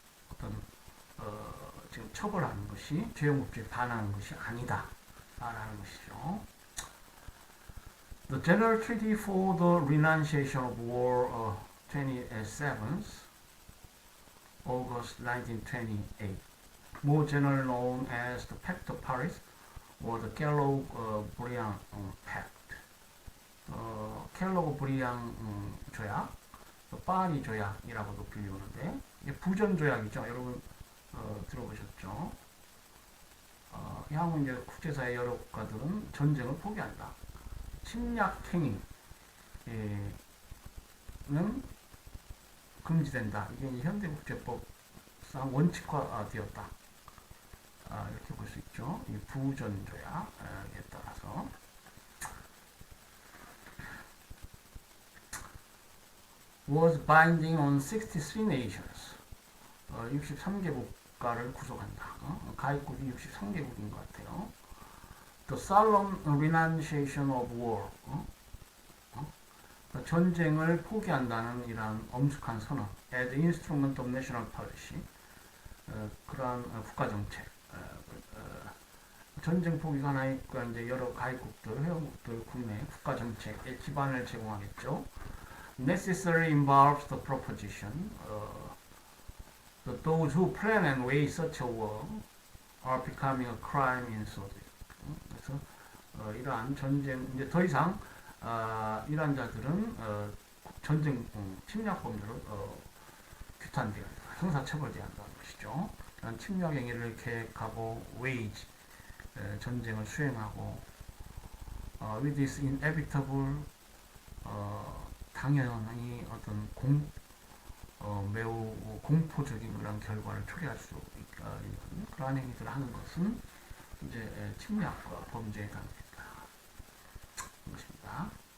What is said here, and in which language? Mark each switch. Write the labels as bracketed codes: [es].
[ko] 어떤 지금 처벌하는 것이 죄형법주의에 반하는 것이 아니다 라는 것이죠. [en] The General Treaty for the Renunciation of War 27th August 1928, more generally known as the Pact of Paris or the Kellogg-Briand Pact. [ko] 켈로그-브리앙 조약, 파리 조약이라고도 불리우는데 이게 부전 조약이죠. 여러분 들어보셨죠? 향후 이제 국제사회 여러 국가들은 전쟁을 포기한다. 침략 행위는 금지된다. 이게 현대국제법상 원칙화되었다. 이렇게 볼 수 있죠. 이 부전 조약에 따라서 [en] was binding on 63 nations. [ko] 63개국가를 구속한다. 가입국이 63개국인 것 같아요. [en] The solemn renunciation of war. [ko] 전쟁을 포기한다는 이러한 엄숙한 선언. [en] as instrument of national policy. [ko] 그러한 국가정책. 전쟁 포기가 나니까 이제 여러 가입국들, 회원국들, 국내 국가정책에 기반을 제공하겠죠. [en] necessarily involves the proposition that those who plan and wage such a war are becoming a crime in sovereignty. [ko] 그래서 이러한 전쟁 이제 더 이상 이러한 자들은 전쟁 침략 범죄로 규탄되어야 한다. 형사처벌돼야 한다는 것이죠. 침략 행위를 계획하고 [en] wage [ko] 전쟁을 수행하고 [en] with this inevitable [ko] 당연히 어떤 매우 공포적인 그런 결과를 초래할 수 있는 그러한 행위들을 하는 것은 이제 침략 범죄에 해당된다. 것입니다.